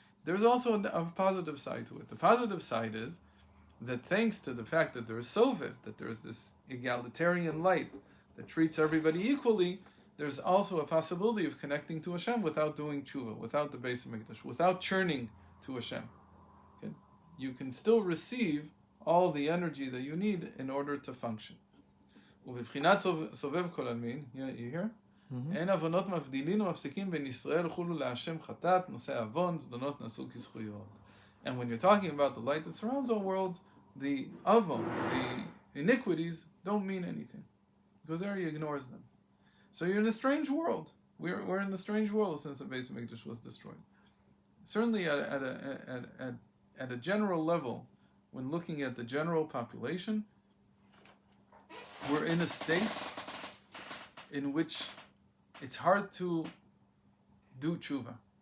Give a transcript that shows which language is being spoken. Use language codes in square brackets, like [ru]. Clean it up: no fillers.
[en] There's also a positive side to it. The positive side is that thanks to the fact that there is Soviv, that there's this egalitarian light that treats everybody equally, there's also a possibility of connecting to Hashem without doing tshuva, without the Beis HaMikdash, without churning to Hashem. Okay? You can still receive all the energy that you need in order to function. [he] ובבחינת סובב כל עלמין, [en] you hear? [he] אין עוונות מבדילים ומפסיקים בין ישראל חולו להשם חטאת, נושא עוון, זדונות נעשו כזכויות. [en] And when you're talking about the light that surrounds all worlds, the avon, the iniquities, don't mean anything. Because there he ignores them. So you're in a strange world. We're in a strange world since the Beis HaMikdash was destroyed. Certainly at a general level, when looking at the general population, we're in a state in which it's hard to do tshuva.